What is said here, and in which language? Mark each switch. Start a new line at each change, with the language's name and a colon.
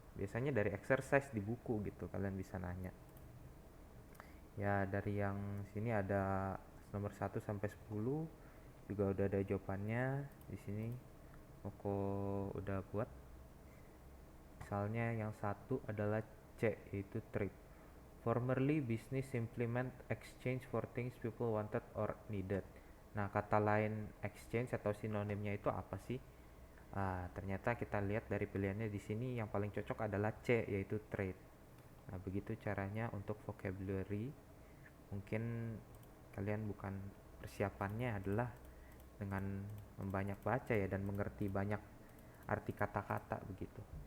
Indonesian: Biasanya dari exercise di buku gitu, kalian bisa nanya. Ya, dari yang sini ada nomor 1 sampai 10 juga udah ada jawabannya di sini. Koko udah buat. Misalnya yang satu adalah C, yaitu trade.
English: Formerly business implement exchange for things people wanted or needed.
Indonesian: Nah, kata lain exchange atau sinonimnya itu apa sih? Ternyata kita lihat dari pilihannya di sini yang paling cocok adalah C, yaitu trade. Nah, begitu caranya untuk vocabulary. Mungkin kalian bukan persiapannya adalah dengan membanyak baca ya dan mengerti banyak arti kata-kata begitu.